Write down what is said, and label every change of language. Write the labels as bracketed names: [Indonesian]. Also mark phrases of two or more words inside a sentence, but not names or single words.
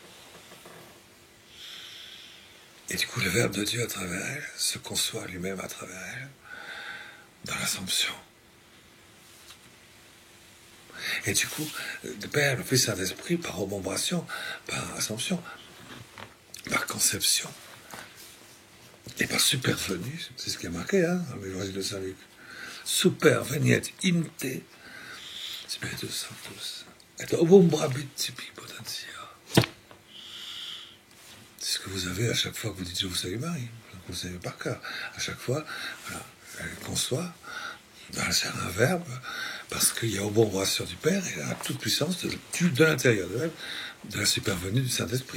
[French] Et du coup, le Verbe de Dieu à travers elle se conçoit lui-même à travers elle, dans l'Assomption. Et du coup, le Père, le Fils, Saint-Esprit, par obombration, par Assomption, par conception, et par supervenue, c'est ce qui est marqué, dans l'Évangile de Saint-Luc. [Latin] Superveniet in te Spiritus Sanctus et obombrabit tibi potentia. [French] C'est ce que vous avez à chaque fois que vous dites Je vous salue Marie. Vous savez par cœur. À chaque fois, voilà, elle conçoit dans la chair un verbe, parce qu'il y a obombration du Père et la toute puissance de l'intérieur de elle, de la supervenue du Saint-Esprit.